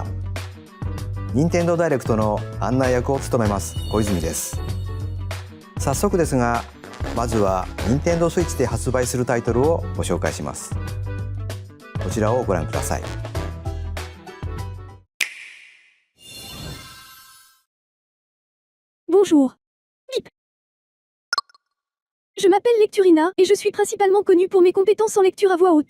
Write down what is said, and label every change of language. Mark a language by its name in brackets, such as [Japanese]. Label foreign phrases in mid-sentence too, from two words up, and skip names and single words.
[Japanese] 任天堂ダイレクトの案内役を務めます小泉です。早速ですが、まずは任天堂スイッチで発売するタイトルをご紹介します。こちらをご覧ください。 [French] Bonjour. Bip. Je m'appelle Lecturina et je suis principalement connue pour mes compétences en lecture à voix haute.